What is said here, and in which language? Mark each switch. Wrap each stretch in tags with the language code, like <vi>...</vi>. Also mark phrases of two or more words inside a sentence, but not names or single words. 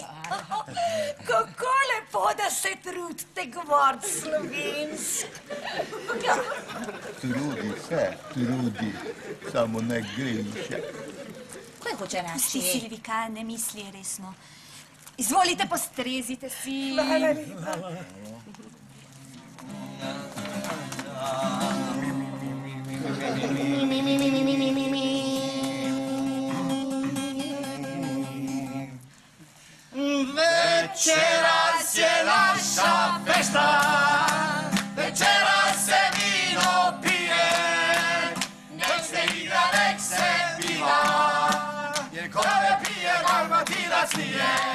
<sl>Kako lepo, da se trudite govoriti slovensko.</sl> <hr>Trudi, samo ne greše.</hr> <sl>Kaj hoče Pusti, reči? Silvika, ne misli resno. Izvolite, postrezite si. Hvala lepa.</sl> <hr>Večeras je naša fešta, večeras se vino pije, nek se igra, nek se piva, jer ko ne pije, Dalmatinac nije.</hr>